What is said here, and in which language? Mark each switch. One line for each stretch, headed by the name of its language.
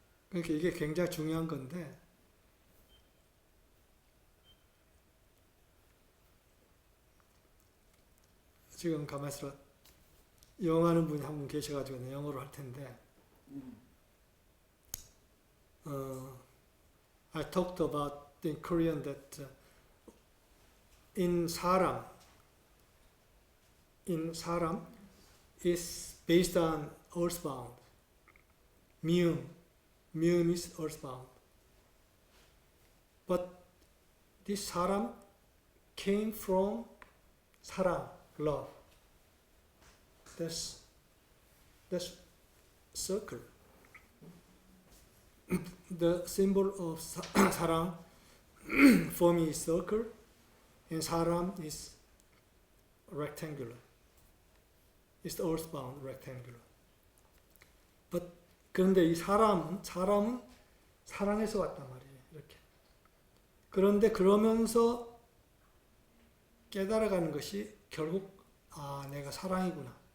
Korean: 그러니까 이게 굉장히 중요한 건데 지금 가만있어 영어하는 분이 한 분 계셔가지고 영어로 할 텐데
English: I talked about in Korean that in 사람 is based on earthbound. 미음 is earthbound. But this 사람 came from 사랑, love. That's circle. The symbol of 사랑 for me is circle, and 사람 is rectangular. It's the earthbound rectangular. But
Korean: 그런데 이 사람은 사랑에서 왔단 말이에요. 이렇게. 그런데 그러면서 깨달아가는 것이 결국 내가 사랑이구나.